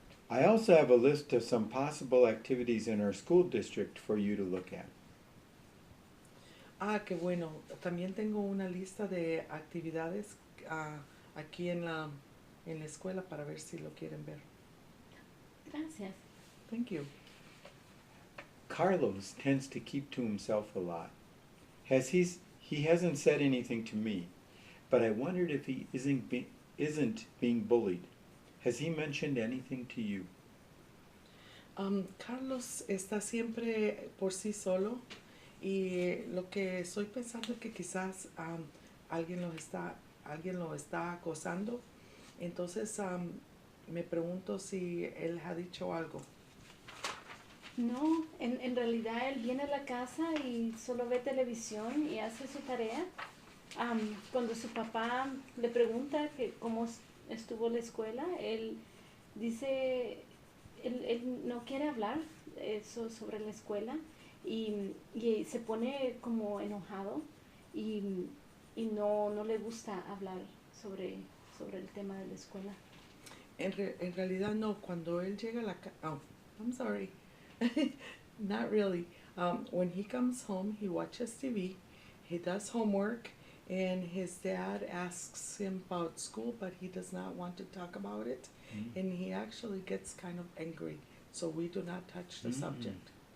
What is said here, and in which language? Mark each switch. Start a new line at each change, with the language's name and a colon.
English: I also have a list of some possible activities in our school district for you to look at.
Spanish: Qué bueno. También tengo una lista de actividades aquí en la escuela para ver si lo quieren ver. Gracias.
English: Thank you. Carlos tends to keep to himself a lot. He hasn't said anything to me, but I wondered if he isn't being bullied. Has he mentioned anything to you?
Spanish: Carlos está siempre por sí solo y lo que estoy pensando es que quizás alguien lo está acosando. Entonces me pregunto si él ha dicho algo. No, en realidad él viene a la casa y solo ve televisión y hace su tarea. Cuando su papá le pregunta que cómo estuvo la escuela, él dice, él no quiere hablar eso sobre la escuela y se pone como enojado y no le gusta hablar sobre el tema de la escuela. En realidad no, cuando él llega a la casa,
English: oh, I'm sorry, not really. When he comes home, he watches TV, he does homework, and his dad asks him about school, but he does not want to talk about it, and he actually gets kind of angry, so we do not touch the subject.